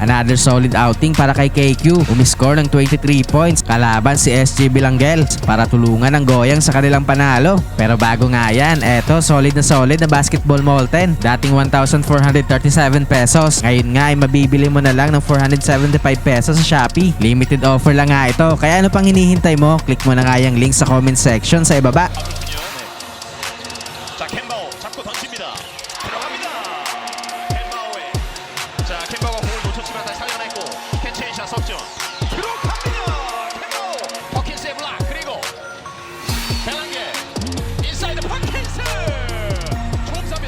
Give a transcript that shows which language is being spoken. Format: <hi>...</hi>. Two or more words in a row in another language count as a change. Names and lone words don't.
<en>Another solid outing</en> <tl>para kay KQ. Umiscore ng 23 points kalaban si SG Bilanggel para tulungan ang Goyang sa kanilang panalo. Pero bago nga yan, eto solid na basketball Molten. Dating 1,437 pesos. Ngayon nga ay mabibili mo na lang ng 475 pesos sa Shopee. Limited offer lang nga ito. Kaya ano pang hinihintay mo? Click mo na nga yung link sa</tl> <en>comment section</en> <tl>sa ibaba.</tl> <ko>자, 캔바오 잡고 던집니다. 들어갑니다. 캔바오에 자, 캔바오가 공을 놓쳤지만 다시 살려냈고 캔체인샷 석점 들어갑니다. 캔바오 퍼킨스의 블락 그리고 벨랑게 인사이드 퍼킨스 좁습니다.</ko>